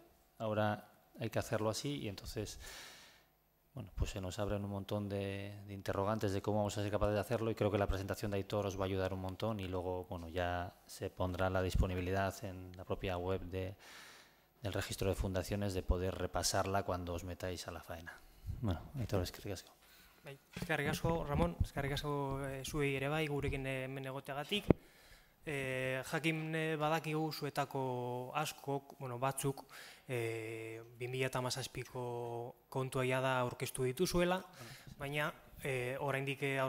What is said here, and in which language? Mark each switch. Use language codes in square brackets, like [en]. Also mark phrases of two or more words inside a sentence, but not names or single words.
[es] Ahora hay que hacerlo así, y entonces pues se nos abren un montón de interrogantes de cómo vamos a ser capaces de hacerlo, y creo que la presentación de Aitor os va a ayudar un montón, y luego ya se pondrá la disponibilidad en la propia web del registro de fundaciones de poder repasarla cuando os metáis a la faena. [eu] Aitor, eskerrik asko. Eskerrik asko, Ramon, eskerrik asko zuei ere bai gurekin hemen egoteagatik. Jakin badakigu zuetako askok, batzuk, 2017ko kontua da aurkeztu dituzuela, baina oraindik aurkeztu